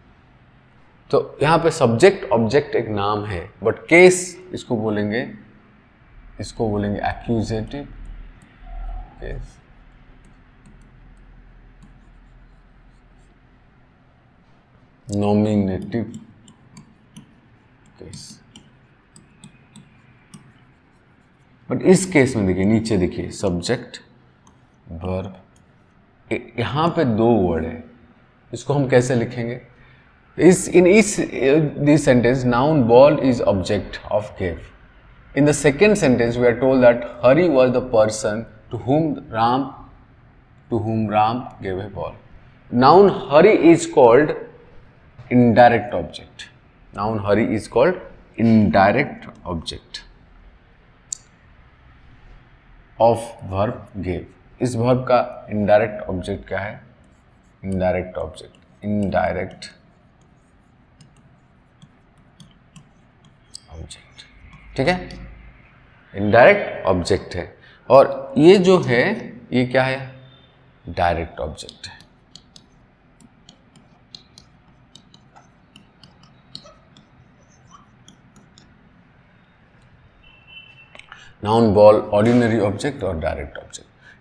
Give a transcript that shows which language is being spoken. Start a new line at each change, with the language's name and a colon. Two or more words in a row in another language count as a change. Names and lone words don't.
Hindi: तो यहाँ पे
English: subject object
Hindi: एक नाम है, बट केस इसको बोलेंगे
English: accusative case, nominative case.
Hindi: बट इस केस में देखिए, नीचे देखिए,
English: subject verb,
Hindi: यहाँ पे दो वर्ड है, इसको हम कैसे लिखेंगे?
English: this sentence noun ball is object of gave. In the second sentence, we are told that Hari was the person to whom Ram gave a ball. Noun Hari is called indirect object. Noun Hari is called indirect object of verb gave.
Hindi: इस verb का
English: indirect object
Hindi: क्या है?
English: Indirect object. Indirect object.
Hindi: ठीक है,
English: indirect object
Hindi: है। और ये जो है, ये क्या है?
English: direct object
Hindi: है।
English: noun ball ordinary object और direct object.